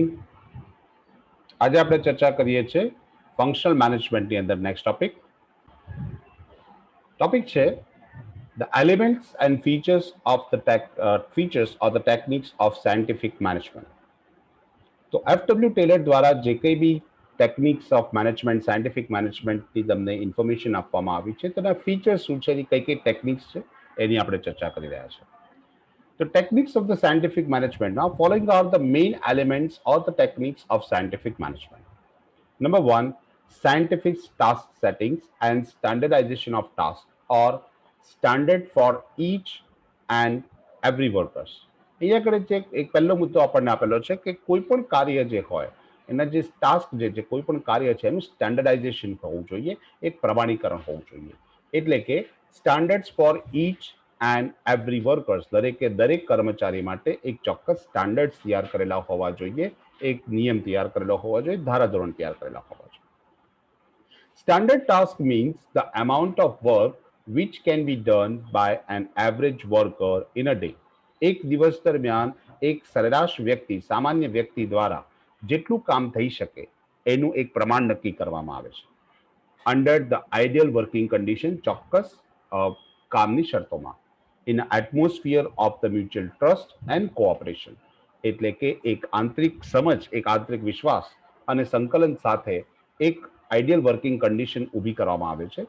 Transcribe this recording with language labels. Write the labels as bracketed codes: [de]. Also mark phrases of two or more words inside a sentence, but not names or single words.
[gu] આજે આપણે ચર્ચા કરીએ છીએ ફંક્શનલ મેનેજમેન્ટની અંદર [en] next topic છે the elements and features or the techniques of scientific management. [gu] તો એફડબ્લ્યુ ટેલર દ્વારા જે કંઈ બી [en] techniques of management [gu] સાયન્ટિફિક મેનેજમેન્ટની તમને ઇન્ફોર્મેશન આપવામાં આવી છે તેના ફીચર્સ શું છે, એની કઈ કઈ ટેકનિક્સ છે એની આપણે ચર્ચા કરી રહ્યા છીએ. [en] The techniques of the scientific management. Now, following are the main elements or the techniques of scientific management. Number one, scientific task settings and standardization of tasks or standard for each and every workers. [gu] અહીંયા કરે છે એક પહેલો મુદ્દો આપણને આપેલો છે કે કોઈ પણ કાર્ય જે હોય એના જે ટાસ્ક જે કોઈ પણ કાર્ય છે એનું સ્ટેન્ડર્ડાઇઝેશન હોવું જોઈએ, એક પ્રમાણીકરણ હોવું જોઈએ. એટલે કે [en] standards for each and every workers, [gu] દરેક કર્મચારી માટે એક ચોક્કસ સ્ટાન્ડર્ડ તૈયાર કરેલા હોવા જોઈએ, એક નિયમ તૈયાર કરેલો હોવા જોઈએ, ધારાધોરણ તૈયાર કરેલા હોવા જોઈએ. [en] standard task means the amount of work which can be done by an average worker in a day. [gu] એક દિવસ દરમિયાન એક સરેરાશ વ્યક્તિ, સામાન્ય વ્યક્તિ દ્વારા જેટલું કામ થઈ શકે એનું એક પ્રમાણ નક્કી કરવામાં આવે છે. [en] under the ideal working condition, [gu] ચોક્કસ કામની શરતોમાં. [en] in atmosphere of the mutual trust and cooperation, [gu] એટલે કે એક આંતરિક સમજ, એક આંતરિક વિશ્વાસ અને સંકલન સાથે એક [en] ideal working condition [gu] ઊભી કરવામાં આવે છે.